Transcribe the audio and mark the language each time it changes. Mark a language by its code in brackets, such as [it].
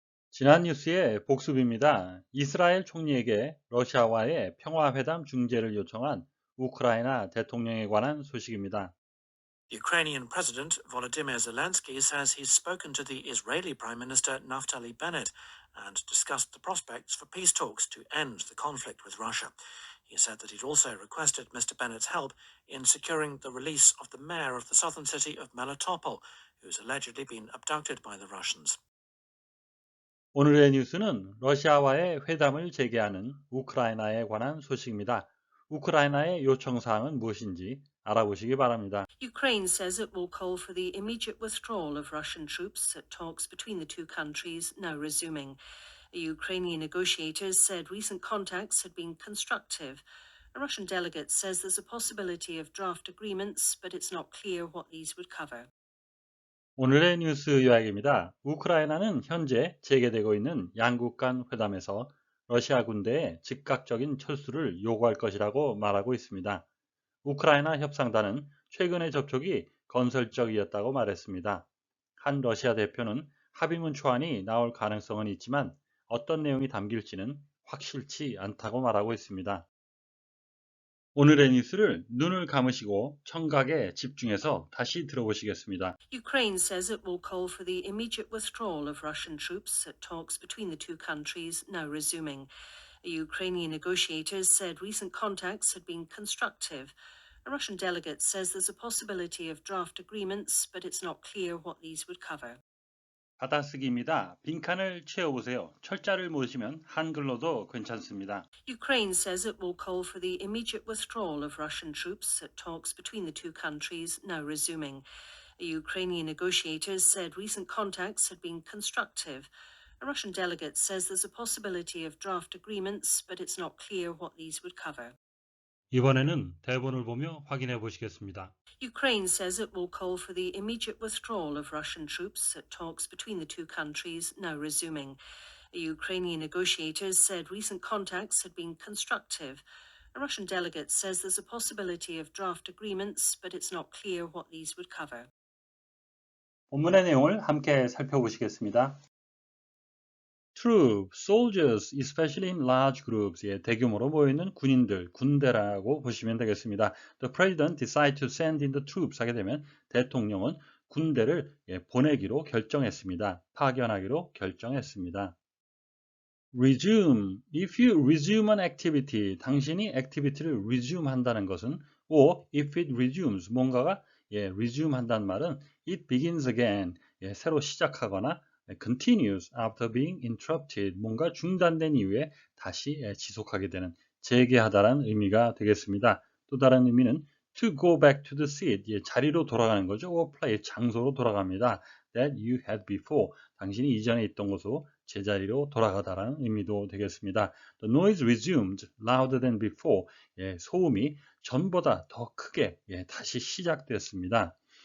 [ko] 지난 뉴스의 복습입니다. 이스라엘 총리에게 러시아와의 평화회담 중재를 요청한 우크라이나 대통령에 관한 소식입니다. [en] Ukrainian President Volodymyr Zelensky says he's spoken to the Israeli Prime Minister Naftali Bennett and discussed the prospects for peace talks to end the conflict with Russia. He said that he'd also requested Mr. Bennett's help in securing the release of the mayor of the southern city of Melitopol, who's allegedly been abducted by the Russians. [ko] 오늘의 뉴스는 러시아와의 회담을 재개하는 우크라이나에 관한 소식입니다. 우크라이나의 요청사항은 무엇인지 알아보시기 바랍니다. [en] Ukraine says it will call for the immediate withdrawal of Russian troops at talks between the two countries now resuming. Ukrainian negotiators said recent contacts had been constructive. A Russian delegate says there's a possibility of draft agreements, but it's not clear what these would cover. [ko] 오늘의 뉴스 요약입니다. 우크라이나는 현재 재개되고 있는 양국 간 회담에서 러시아 군대의 즉각적인 철수를 요구할 것이라고 말하고 있습니다. 우크라이나 협상단은 최근의 접촉이 건설적이었다고 말했습니다. 한 러시아 대표는 합의문 초안이 나올 가능성은 있지만 어떤 내용이 담길지는 확실치 않다고 말하고 있습니다. 오늘의 뉴스를 눈을 감으시고 청각에 집중해서 다시 들어보시겠습니다. [en] Ukraine says it will call for the immediate withdrawal of Russian troops at talks between the two countries now resuming. Ukrainian negotiators said recent contacts had been constructive. A Russian delegate says there's a possibility of draft agreements, but it's not clear what these would cover. [ko] 받아쓰기입니다. 빈칸을 채워보세요. 철자를 모으시면 한글로도 괜찮습니다. [en] Ukraine says it will call for the immediate withdrawal of Russian troops at talks between the two countries now resuming. Ukrainian negotiators said recent contacts had been constructive. A Russian delegate says there's a possibility of draft agreements, but it's not clear what these would cover. [ko] 이번에는 대본을 보며 확인해 보시겠습니다. [en] Ukraine says it will call for the immediate withdrawal of Russian troops at talks between the two countries now resuming. Ukrainian negotiators said recent contacts had been constructive. A Russian delegate says there's a possibility of draft agreements, but it's not clear what these would cover. [ko] 본문의 내용을 함께 살펴보시겠습니다. [en] Troops, soldiers, especially in large groups, [ko] 대규모로 모여있는 군인들, 군대라고 보시면 되겠습니다. [en] The president decided to send in the troops [ko] 하게 되면 대통령은 군대를 보내기로 결정했습니다. 파견하기로 결정했습니다. [en] Resume, if you resume an activity, [ko] 당신이 activity를 resume 한다는 것은 [en] or if it resumes, [ko] 뭔가가 resume 한다는 말은 [en] it begins again, [ko] 새로 시작하거나 [en] continues after being interrupted, [ko] 뭔가 중단된 이후에 다시 지속하게 되는 재개하다라는 의미가 되겠습니다. 또 다른 의미는 [en] to go back to the seat, [ko] 자리로 돌아가는 거죠. [en] or place, [ko] 장소로 돌아갑니다. [en] that you had before, [ko] 당신이 이전에 있던 곳으로 제자리로 돌아가다라는 의미도 되겠습니다. [en] The noise resumed louder than before, [ko] 소음이 전보다 더 크게 다시 시작됐습니다.